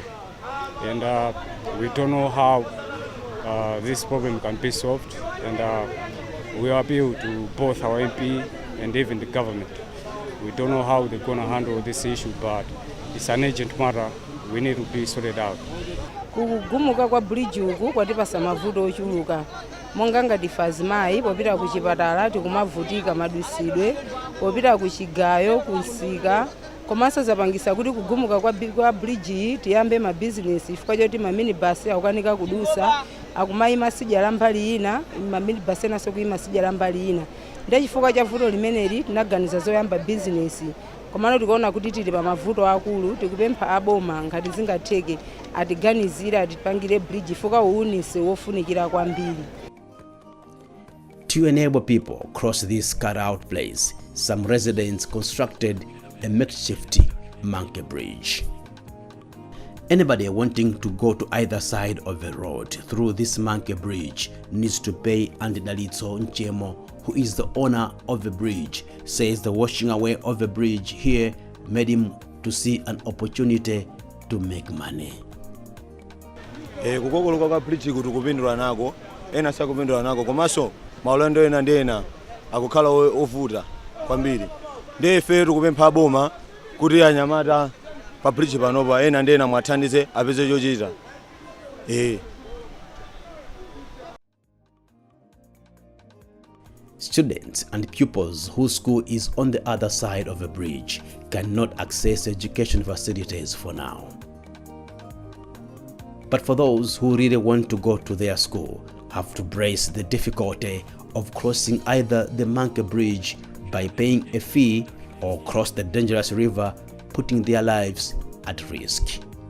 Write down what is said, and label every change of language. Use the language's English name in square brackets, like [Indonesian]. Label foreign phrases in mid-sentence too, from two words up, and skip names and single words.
[English] And we don't know how this problem can be solved. And we appeal to both our MP and even the government. We don't know how they're going to handle this issue, but it's an urgent matter. We need to be sorted out. [Nyanja] Kugumuka kwa bridge uku kwatipasa mavuto ochuluka. Monga ngati Fazimai popita ku chipatala tikumavutika madusidwe, popita ku chigayo kunsika, komanso zapangisa kuti kugumuka kwa bridge tiyambe ma business chifukwa choti ma minibus akukanika kudusa, akumayima sidya la mbali ina, ma minibus enaso kuyima sidya la mbali ina. Ndi chifukwa cha vuto limeneli tinaganiza zoyamba business. Komano tikuona kuti tili pa mavuto akulu, tikupempha aboma ngati zingatheke atiganizira atipangire bridge chifukwa uunise wofunikira kwambiri. [English] To enable people cross this cut-out place, some residents constructed a makeshift monkey bridge. Anybody wanting to go to either side of the road through this monkey bridge needs to pay, and Dalitso Nchemo, who is the owner of the bridge, says the washing away of the bridge here made him to see an opportunity to make money. [Nyanja] Kukokoloka kwa bridge kuti kupindula nako ena sakupindula nako komanso maulendo ena ndi ena akukhala ovuta kwambiri. Ndi ife tikupempha boma kuti anyamata pa bridge panopa ena ndi ena mwathandize apeze chochita. [English] Students and pupils whose school is on the other side of the bridge cannot access education facilities for now. But for those who really want to go to their school, have to brace the difficulty of crossing either the monkey bridge by paying a fee or cross the dangerous river, putting their lives at risk.